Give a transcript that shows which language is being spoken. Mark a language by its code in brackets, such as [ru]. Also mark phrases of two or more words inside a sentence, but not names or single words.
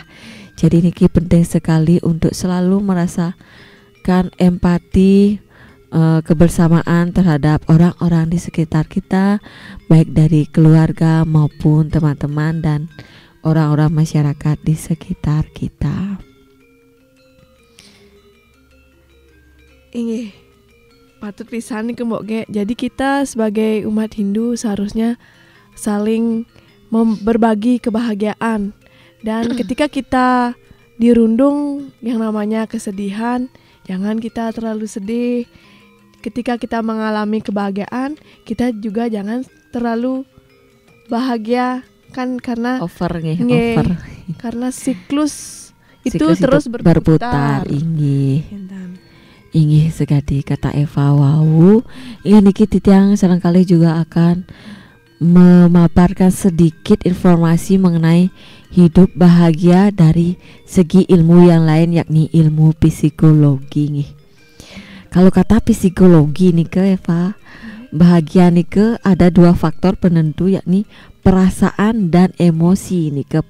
[id] Jadi niki penting sekali untuk selalu merasakan empati, kebersamaan terhadap orang-orang di sekitar kita, baik dari keluarga maupun teman-teman dan orang-orang masyarakat di sekitar kita. [ban] Ini patut pisan nih Mbok Ge. [id] Jadi kita sebagai umat Hindu seharusnya saling berbagi kebahagiaan. Dan ketika kita dirundung yang namanya kesedihan, jangan kita terlalu sedih. Ketika kita mengalami kebahagiaan, kita juga jangan terlalu bahagia kan, karena over. Karena siklus itu terus berputar. [ban] Inggih segadi kata Eva wau. [id] Ini [ban] niki titiang [id] seringkali juga akan memaparkan sedikit informasi mengenai hidup bahagia dari segi ilmu yang lain, yakni ilmu psikologi nih. Kalau kata psikologi nih ke Eva, bahagia nih ke ada dua faktor penentu, yakni perasaan dan emosi nih ke.